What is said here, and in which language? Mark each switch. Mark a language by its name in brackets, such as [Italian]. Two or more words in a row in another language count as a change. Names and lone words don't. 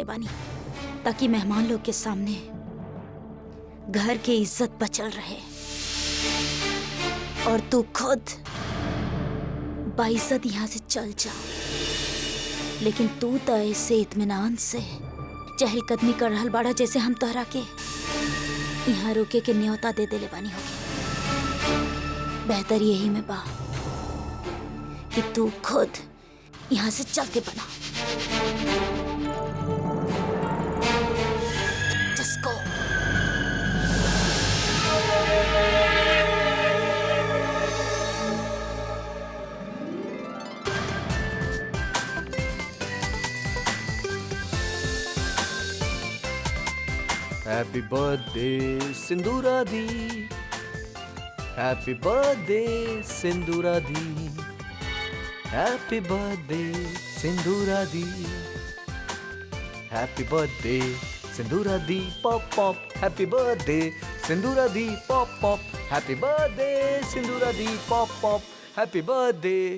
[Bhojpuri] बानी ताकि मेहमान लोग के सामने घर की इज्जत बचल रहे और तू खुद बाइज्जत यहाँ से चल जा, लेकिन तू तो ऐसे इत्मीनान से चहलकदमी कर रहल बाड़ा जैसे हम तोहरा के यहाँ रोके के न्योता दे देले बानी होगी। बेहतर यही में बा कि तू खुद यहाँ से चल के बना। [English] Just go. happy birthday सिंदूरा दी, happy birthday सिंदूरा दी, happy birthday सिंदूरा दी, happy birthday सिंदूरा दी pop pop, happy birthday सिंदूरा दी pop pop, happy birthday सिंदूरा दी pop pop, happy birthday.